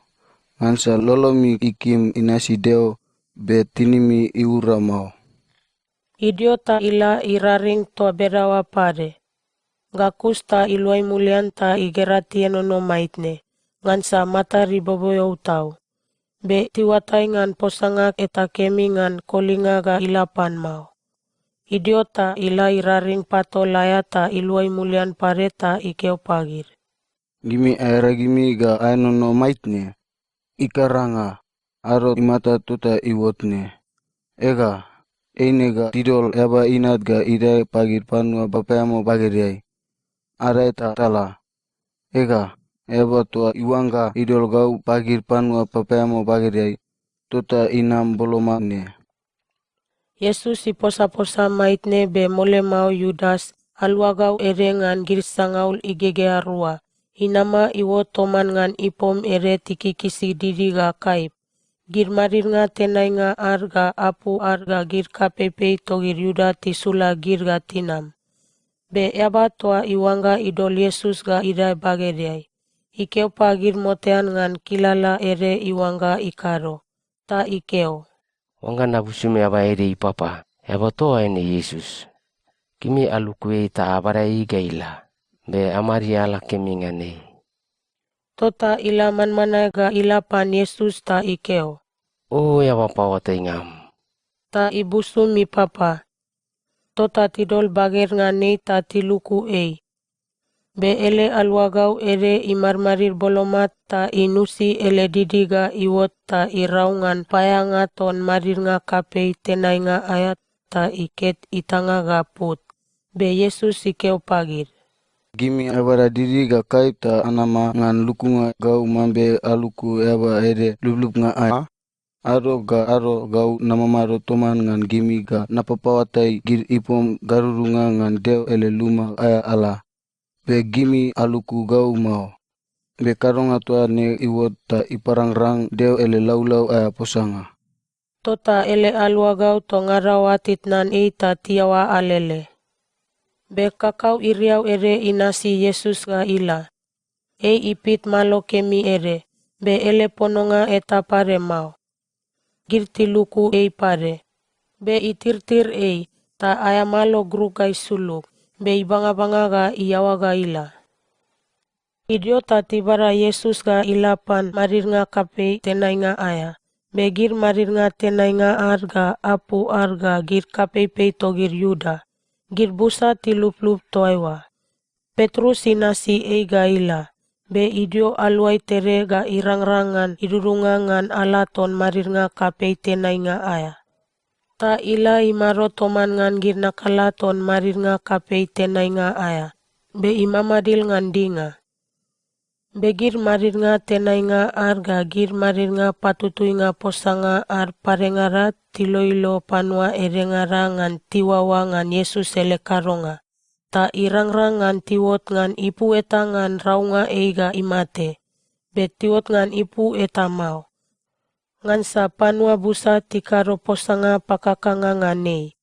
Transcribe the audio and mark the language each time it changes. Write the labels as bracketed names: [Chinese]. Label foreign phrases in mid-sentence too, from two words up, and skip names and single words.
[Takia] Ngansa lolomi ikim inasi deo be tinimi iura mau. Idio ta ila iraring toa berawa pare. Gakus ta iluai mulian ta igerati ienono maitne. Ngansa mata riboboyo tau. Be tiwatai ngan posangak eta kemi ngan kolinga ga ilapan mau. Idio ta ila iraring pato laya ta iluai mulian pare ta ikeo pagir. Gimi aera gimi ga aenono maitne. Ikaranga, aro imata tuta iwotne. Ega, eine ga tidol eba inat ga idai pagir panua bapayamo bagiriai. Arai ta tala. Ega, eba tua iwanga idol gau pagir panua papayamo bagiriai. Tuta inam boloma ne. Yesus iposa-posa maitne be mole mau Yudas, aluagau ere ngan girsangaul igege arua. Inama iwo toman ngan ipom ere tikikisi didi ga kaip. Gir marir nga tenai nga ar ga apu ar ga gir kapepei togir Yuda tisula gir ga tinam. Be eba toa iwanga idol Yesus ga idai bageriai. Ikeo pagir motean ngan kilala ere iwanga ikaro. Ta ikeo. Wanga nabusume aba ere ipapa, eba toa ene Yesus. Kimi alukue ta abara igaila, be amari ala kemi ngane. Tota ila manmana ga ila pan Yesus ta ikeo. Oh ya bapa wata ingam. Ta ibusu mi papa. Tota tidol bager ngane ta tiluku ei. Be ele aluagau ere imarmarir bolomat ta inusi ele didiga iwot ta iraungan payanga ton marir nga kapei tenai nga ayat ta iket itanga ga put. Be Yesus ikeo pagir. Gimi abara diri ga kaip ta anama ngan lukunga gau mambe aluku eba ere lubluk nga aya. Aro gau namamaro toman ngan gimi ga napapawatai gir ipom garurunga ngan deo ele luma aya ala. Be gimi aluku gau mau. Be karonga tua ne iwot ta iparangrang deo ele laulau aya posanga. Tota ele aluagau tongarawatit nan ei ta tiawa alele. Be kakau iriau ere inasi Yesus ga ila. Ei ipit malo kemi ere. Be ele pononga eta pare mau. Girti luku ei pare. Be itirtir ei. Ta aya malo grugai suluk. Be ibanga-banga ga iyawa ga ila. Idio ta tibara Yesus ga ilapan marir nga kapei tenai nga aya. Be gir marir nga tenai nga ar ga apu ar ga gir kapei pei togir Yuda. Gir busa tilup-lup toaiwa. Petrus inasi ei ga ila. Be idio aluai tere ga irang-rangan idurunga ngan ala ton marir nga kapei tenai nga aya. Ta ila imaro toman ngan gir nakala ton marir nga kapei tenai nga aya. Be imamadil ngan dinga. Be gir marir nga tenai nga ar ga gir marir nga patutui nga posanga ar parengara tiloilo panua erengara ngan tiwawa ngan Yesus ele karonga. Ta irangrang ngan tiwot ngan ipu eta ngan raunga eiga imate. Be tiwot ngan ipu eta mau. Ngansa panua busa tikaro posanga pakakanga nganei.